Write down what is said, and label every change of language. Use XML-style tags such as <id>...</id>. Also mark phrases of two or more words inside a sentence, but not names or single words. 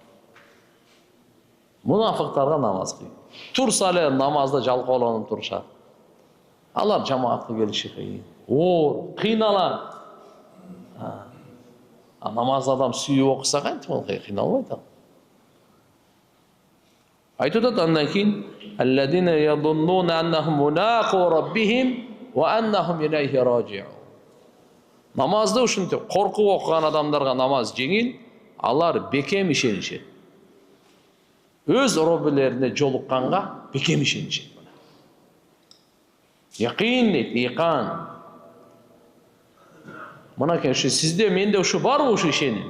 <ky>Мунафыктарга намаз кыйын. Турса эле намазда жалкоолонуп турушат. Алар жамаатка келиши кыйын. Оор, кыйналат. Намаз адам сүйүп окуса кантип ал кыйналбайт ал. Айтып атат андан кийин</ky> <ar>الذين يظنون أنهم ملاقو ربهم وأنهم إليه راجعون.</ar> <ky>Намазды ушинтип коркуп окуган адамдарга намаз жеңил, алар бекем ишенишет. Өз роббилерине жолукканга бекем ишенишет.</ky> <ar>يقين، إيقان.</ar> <ky>Мынакей сизде менде ушу барбы ушу ишеним?</ky>